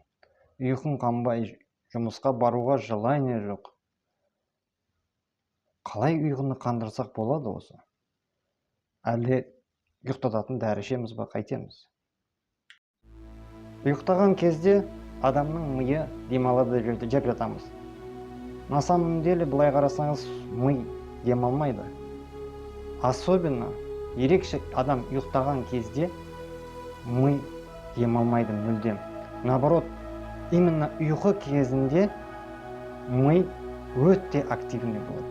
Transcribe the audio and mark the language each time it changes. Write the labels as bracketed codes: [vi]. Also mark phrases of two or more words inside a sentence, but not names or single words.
[kk] Ұйқың қанбай, жұмысқа баруға желание жоқ. Қалай ұйқыны қандырсақ болады осы? Әлде ұйықтататын дәрі ішеміз бе, қайтеміз? Ұйықтаған кезде адамның миы демалады деп жатамыз. [ru] На самом деле, [kk] былай қарасаңыз, ми демалмайды. Особенно ерекше адам ұйықтаған кезде ми демалмайды мүлдем. [ru] Наоборот, именно [kk] ұйқы кезінде ми өте активный болады.